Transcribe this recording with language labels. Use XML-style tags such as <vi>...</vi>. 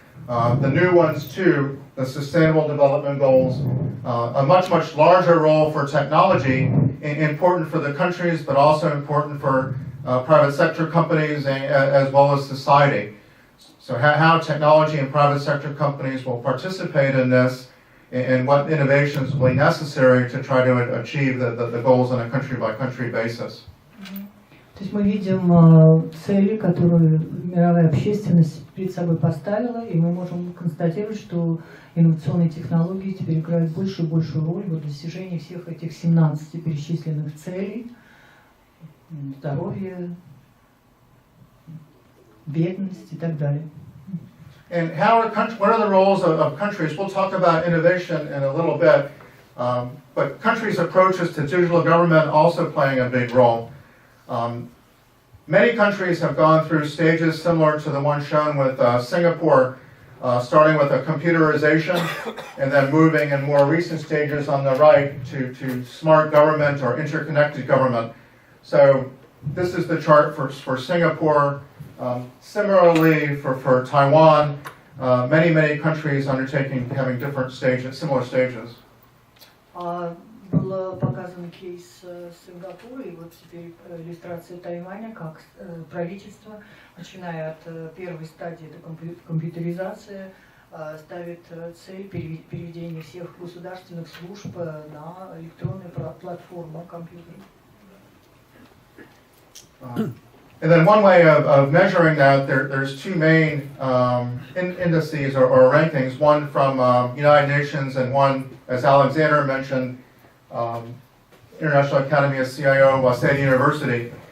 <en>The new ones too, the Sustainable Development Goals, a much larger role for technology, important for the countries, but also important for private sector companies as well as society. So how technology and private sector companies will participate in this and what innovations will be necessary to try to achieve the goals on a country-by-country basis.</en> <ru>То есть мы видим цели, которые мировая общественность перед собой поставила, и мы можем констатировать, что инновационные технологии теперь играют большую и большую роль в достижении всех этих 17 перечисленных целей: здоровье, бедность и так далее.</ru> <en>And what are the roles of countries? We'll talk about innovation in a little bit, but countries' approaches to digital government also playing a big role. Many countries have gone through stages similar to the one shown with Singapore, starting with a computerization and then moving in more recent stages on the right to smart government or interconnected government. So this is the chart for Singapore. Similarly for Taiwan, many countries having different stages, similar stages.</en> <ru>Был показан кейс Сингапура, и вот теперь иллюстрация Тайваня, как правительство, начиная от первой стадии, это компьютеризация, ставит цель переведения всех государственных служб на электронные платформы компьютеров.</ru> <en>And then one way of measuring that, there's two main indices or rankings, one from United Nations and one, as Alexander mentioned, International Academy of CIO, Waseda University.</en>